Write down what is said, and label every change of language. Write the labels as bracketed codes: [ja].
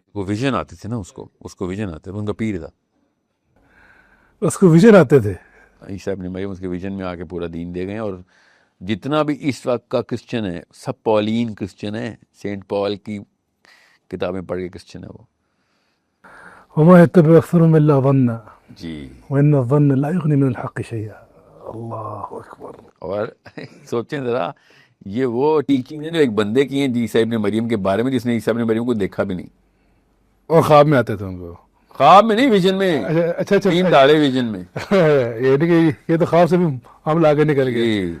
[ur] وہ ویژن آتے تھے نا، اس کو ویژن آتے تھے، ان کا پیر تھا. اس کو ویژن آتے تھے. عیسیٰ ابن مریم اس کے ویژن میں آ کے پورا دین دے گئے. اور جتنا بھی اس وقت کا کرسچن ہے سب پالین کرسچن ہے، سینٹ پال کی کتابیں پڑھ کے کرسچن ہے وہ. [ar] وما يتبع أكثرهم إلا ظنا [ur] جی. [ar] وإن الظن لا يغني من الحق شيئا. [ur] اللہ اکبر. اور سوچیں ذرا، یہ وہ ٹیچنگ ہے جو ایک بندے کی ہیں جی عیسیٰ ابن مریم کے بارے میں، جس نے عیسیٰ ابن مریم کو دیکھا بھی نہیں، اور خواب میں آتے تھے ان کو. خواب میں نہیں، ویژن میں. اچھا 3 داڑے ویژن میں. یعنی کہ یہ تو خواب سے بھی ہم آگے نکل گئے.